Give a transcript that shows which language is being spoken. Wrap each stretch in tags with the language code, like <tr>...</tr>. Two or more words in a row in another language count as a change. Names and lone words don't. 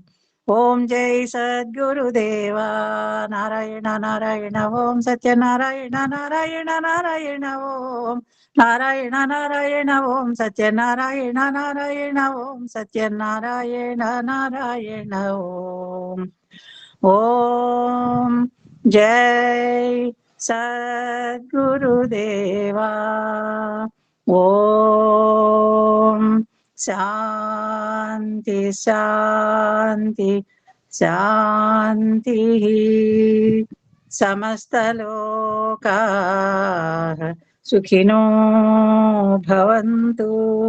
<sa>ॐ जय सद्गुरुदेवा नारायण नारायण ॐ सत्यनारायण नारायण नारायण ॐ नारायण नारायण ॐ सत्यनारायण नारायण ॐ सत्यनारायण नारायण ॐ. ఓం जय सद्गुरुदेवा। ओम शांति शांति शांति। समस्तलोकाः सुखिनो भवन्तु।</sa>